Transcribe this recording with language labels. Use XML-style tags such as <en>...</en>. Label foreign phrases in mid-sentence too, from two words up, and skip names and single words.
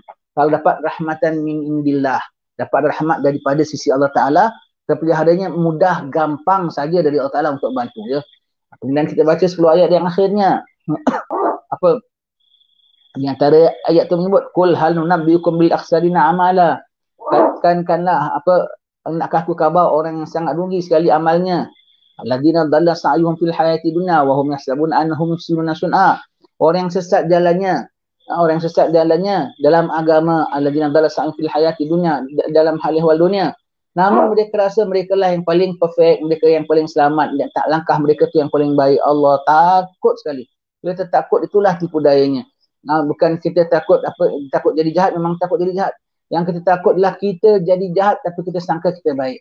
<ms>Kalau dapat</ms> <ar>رحمة من عند الله,</ar> <ms>dapat rahmat daripada sisi Allah Taala, terpeliharanya mudah, gampang saja dari Allah Taala untuk bantu ya. Kemudian kita baca 10 ayat yang akhirnya. Apa? Di antara ayat tu menyebut</ms> <ar>قل هل ننبئكم بالأخسرين أعمالا.</ar> <ms>Katakanlah apa, nakkah aku khabar orang yang sangat rugi sekali amalnya.</ms> <ar>الذين ضل سعيهم في الحياة الدنيا وهم يحسبون أنهم يحسنون صنعا.</ar> <ms>Orang yang sesat jalannya, dalam agama.</ms> <ar>الذين ضل سعيهم في الحياة الدنيا,</ar> <ms>dalam hal ehwal dunia. Namun mereka rasa mereka lah yang paling perfect, mereka yang paling selamat, dan tak langkah mereka tu yang paling baik. Allah takut sekali. Bila kita takut, itulah tipu dayanya. Bukan kita takut jadi jahat, memang takut jadi jahat. Yang kita takut adalah kita jadi jahat tapi kita sangka kita baik.</ms>